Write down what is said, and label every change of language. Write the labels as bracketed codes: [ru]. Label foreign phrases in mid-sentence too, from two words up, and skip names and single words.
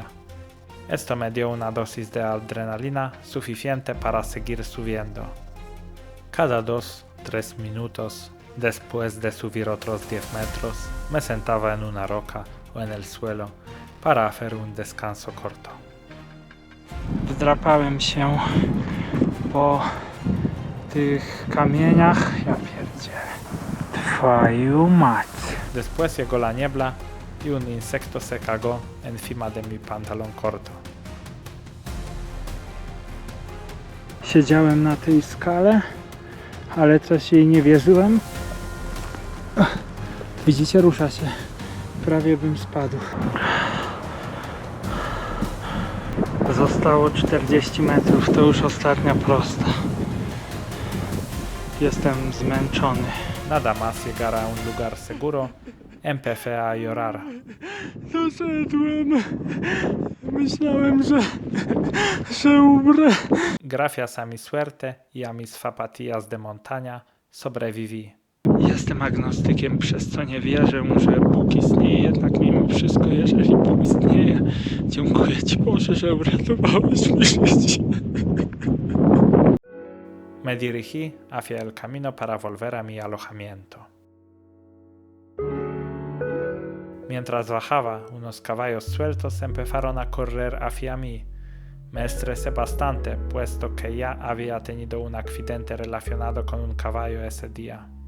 [es] Esto me dio una dosis de adrenalina suficiente para seguir subiendo. Cada 2-3 minutos, después de subir otros 10 metros, me sentaba en una roca o en el suelo para hacer un descanso corto. [pl] Wdrapałem się po tych kamieniach. Ja pierdzielę. Twoją mać. [es] Después llegó la niebla y un insecto se cagó encima de mi pantalón corto. [pl] Siedziałem na tej skale, ale coś jej nie wierzyłem. Widzicie, rusza się. Prawie bym spadł. Zostało 40 metrów, to już ostatnia prosta. Jestem zmęczony. [es] Nada más llegar a un lugar seguro, empecé a llorar. [pl] Doszedłem. Myślałem, że umrę. [es] Gracias a mi suerte y a mis zapatillas de montaña, sobreviví. [pl] Jestem agnostykiem, przez co nie wierzę, że Bóg istnieje, jednak mimo wszystko, jeżeli Bóg istnieje, dziękuję Ci, Boże, że uratowałeś mi życie. [es] Me dirigí hacia el camino para volver a mi alojamiento. Mientras bajaba, unos caballos sueltos empezaron a correr hacia mí. Me estresé bastante, puesto que ya había tenido un accidente relacionado con un caballo ese día.